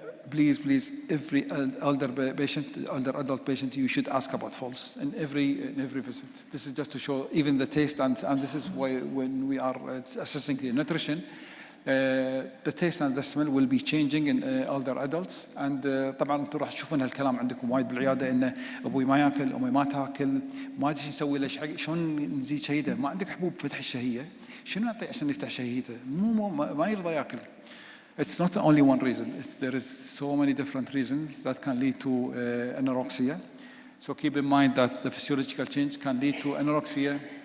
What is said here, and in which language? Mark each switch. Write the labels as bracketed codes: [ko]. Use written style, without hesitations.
[en] Please, every elder adult patient, you should ask about falls in every visit. This is just to show even the taste, and this is why when we are assessing the nutrition, the taste and the smell will be changing in older adults. [ar] And طبعا انتم راح تشوفون هالكلام عندكم وايد بالعياده انه ابوي ما ياكل امي ما تاكل ما ادري شو نسوي له شلون نزيد شهيته ما عندك حبوب فتح الشهيه شنو نعطيه عشان يفتح شهيته ما يرضى ياكل. [en] It's not only one reason. There is so many different reasons that can lead to anorexia. So keep in mind that the physiological change can lead to anorexia.